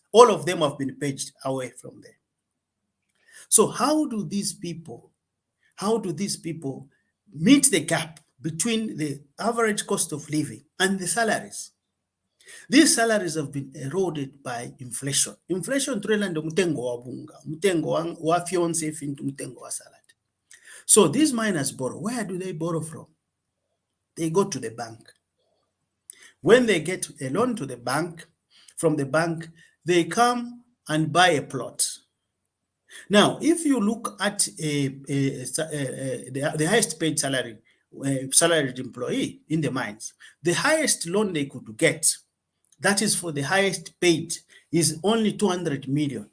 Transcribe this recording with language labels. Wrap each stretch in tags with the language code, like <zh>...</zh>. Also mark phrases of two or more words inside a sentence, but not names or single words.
<en>All of them have been paged away from there. So how do these people meet the gap between the average cost of living and the salaries? These salaries have been eroded by inflation.</en> <bem>Inflation tulelanda mutengo wa bunga, mutengo wa fionse fintu mutengo wa salad.</bem> <en>So these miners borrow. Where do they borrow from? They go to the bank. When they get a loan to the bank, from the bank, they come and buy a plot. Now, if you look at the highest paid salaried employee in the mines, the highest loan they could get, that is for the highest paid, is only 200 million.</en>